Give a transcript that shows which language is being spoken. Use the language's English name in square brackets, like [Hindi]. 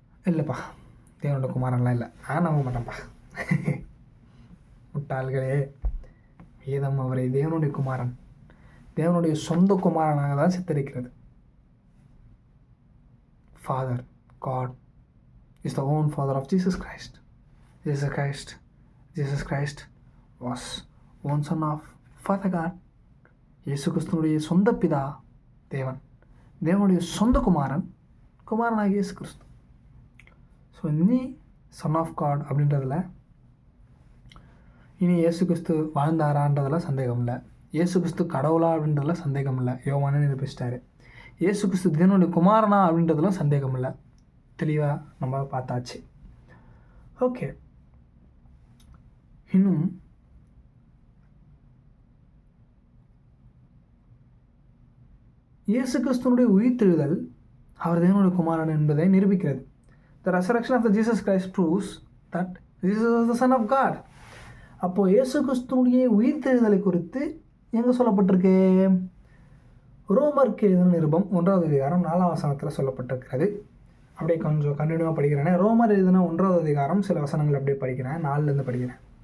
[Tamil] இல்லைப்பா, தேவனோட குமாரன்லாம் இல்லை, நான் நம்ப மாட்டேன்ப்பா. முட்டாள்களே, வேதம் அவரை தேவனுடைய குமாரன், தேவனுடைய சொந்த குமாரனாக தான் சித்தரிக்கிறது. [English] Father God is the own father of Jesus Christ. Jesus Christ was one son of Father God. [Tamil] இயேசு கிறிஸ்துனுடைய சொந்த பிதா தேவன், தேவனுடைய சொந்த குமாரனாகிய இயேசு கிறிஸ்து. ஸோ இனி [English] son of God [Tamil] அப்படின்றதில் இனி இயேசு கிறிஸ்து வாழ்ந்தாரான்றதில் சந்தேகம் இல்லை. இயேசு கிறிஸ்து கடவுளா அப்படின்றதுல சந்தேகம் இல்லை, யோவானே நிரூபிச்சிட்டாரு. இயேசு கிறிஸ்து தேவனுடைய குமாரனா அப்படின்றதுல சந்தேகம் இல்லை, தெளிவாக நம்ம பார்த்தாச்சு. ஓகே, இன்னும் இயேசு கிறிஸ்துவனுடைய உயிர்த்தெழுதல் அவர் தேவனுடைய குமாரன் என்பதை நிரூபிக்கிறது. [English] The resurrection of the Jesus Christ proves that Jesus was the Son of God. [Tamil] அப்போது இயேசு கிறிஸ்துவனுடைய உயிர்த்தெழுதலை குறித்து எங்கே சொல்லப்பட்டிருக்கு? ரோமருக்கு எழுதின நிருபம் 1ஆவது அதிகாரம் 4ஆம் வசனத்தில் சொல்லப்பட்டிருக்கிறது. அப்படியே கொஞ்சம் கண்டினியூவாக படிக்கிறேன். ரோமர் எழுதின 1ஆவது அதிகாரம் சில வசனங்கள் அப்படியே படிக்கிறேன், 4லேருந்து படிக்கிறேன்.